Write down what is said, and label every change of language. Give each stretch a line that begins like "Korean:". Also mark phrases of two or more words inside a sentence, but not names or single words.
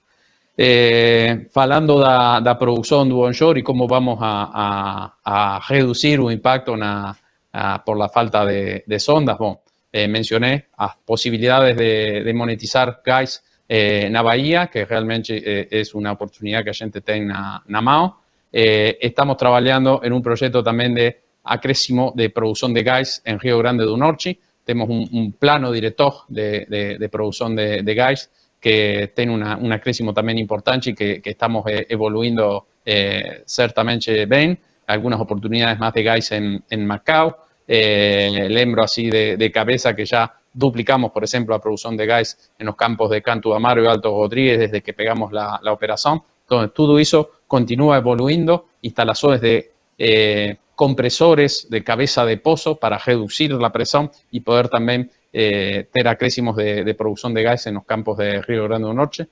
Portuguese: Falando da produção do onshore e como vamos a reduzir o impacto
Spanish: por la falta
Portuguese: de sondas, bom, mencioné as posibilidades de monetizar gás na Bahia, que realmente
Spanish: es una oportunidad
Portuguese: que a gente tem na mão.
Spanish: Estamos trabajando en un proyecto también de acréscimo de producción de gas en Río Grande do Norte. Tenemos un plano director de producción de gas que tiene un acréscimo también importante y que estamos evoluindo certamente bien. Algunas oportunidades más de gas en Macao. Lembro así de cabeza que ya duplicamos, por ejemplo, la producción de gas en los campos de Canto Amaro y Alto Rodríguez desde que pegamos la operación. Entonces, todo eso continúa evoluindo, instalaciones de compresores de cabeza de pozo para reducir la presión y poder también tener acréscimos de producción de gas en los campos de Río Grande do Norte.